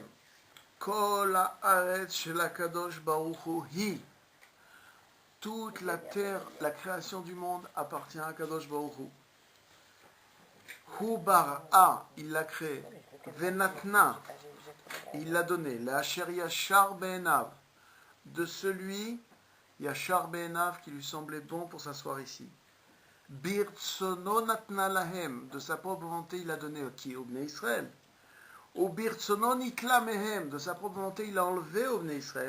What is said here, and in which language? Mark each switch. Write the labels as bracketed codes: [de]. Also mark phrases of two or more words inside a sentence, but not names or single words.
[he] כל הארץ של הקדוש ברוך הוא היא. [fr] Toute la terre, la création du monde appartient à [he] קדוש ברוך הוא. הוא ברא, [fr] il l'a créé. Venatna, il l'a donné. [he] לאשר ישר בעיניו, [fr] de celui [he] ישר בעיניו [fr] qui lui semblait bon pour s'asseoir ici. [he] ברצונו נתנה להם, [fr] de sa propre volonté il a donné qui au Bnei Israël. Ou [he] ברצונו נטלה מהם, [fr] de sa propre volonté il a enlevé au Bnei Israël.